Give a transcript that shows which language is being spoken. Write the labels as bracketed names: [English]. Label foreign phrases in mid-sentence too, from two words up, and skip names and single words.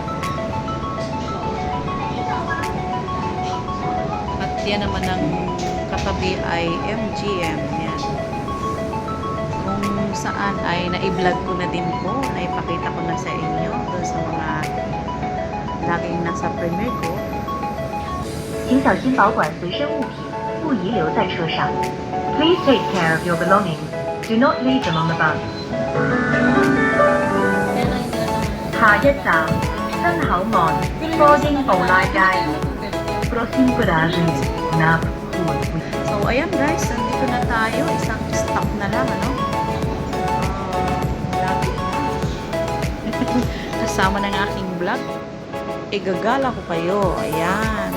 [Filipino] At yan naman ang katabi ay MGM. Yan. Kung saan ay na-vlog ko na din po, naipakita ko na sa inyo doon sa mga laging nasa premiere ko. [Chinese] 请小心保管随身物品，不遗留在车上。 [English] Please take care of your belongings. Do not leave them on the bus. [Chinese] 下一站新口岸科英布拉街。 [Portuguese] Próximo paragem na Rua. [Filipino] So, ayan guys, nandito na tayo. Isang stop na lang, ano? Lapit na. Kasama ng aking vlog. Igagala ko kayo. Ayan.